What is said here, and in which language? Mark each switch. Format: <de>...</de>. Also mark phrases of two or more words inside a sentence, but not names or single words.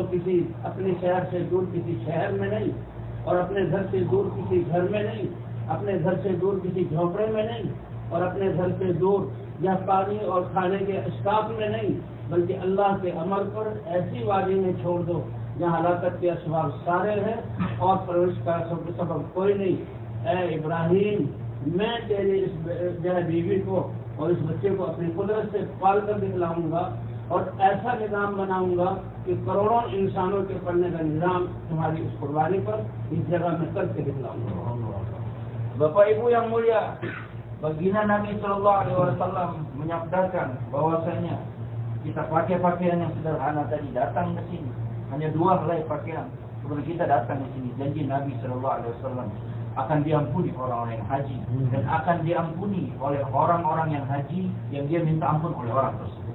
<ur>کسی اپنے شہر سے دور کسی شہر میں نہیں، اور اپنے گھر سے دور کسی گھر میں نہیں، اپنے گھر سے دور کسی جھونپڑے میں نہیں، اور اپنے گھر سے دور یا پانی اور کھانے کے اسکاف میں نہیں، بلکہ اللہ کے امر پر ایسی وادی میں چھوڑ دو جہاں ہلاکت کے اسباب سارے ہیں اور پرورش کا سبب کوئی نہیں. اے ابراہیم، میں تیری اس جو ہے بیوی کو اور اس بچے کو اپنی قدرت سے پال کر دکھلاؤں گا اور ایسا نظام بناؤں گا کہ کروڑوں انسانوں کے پڑھنے کا نظام تمہاری اس قربانی پر اس جگہ میں کر کے دکھلاؤں گا.</ur> <id>Bapak Ibu yang mulia, baginda Nabi</id> <ar>صلى الله عليه وسلم</ar> <id>menyabdakan bahwasanya kita pakai pakaian yang sederhana tadi, datang ke sini hanya 2 helai pakaian, kemudian kita datang ke sini, janji Nabi</id> <ar>صلى الله عليه وسلم</ar> <id>akan diampuni orang-orang yang haji dan akan diampuni oleh orang-orang yang haji yang dia minta ampun oleh orang tersebut.</id>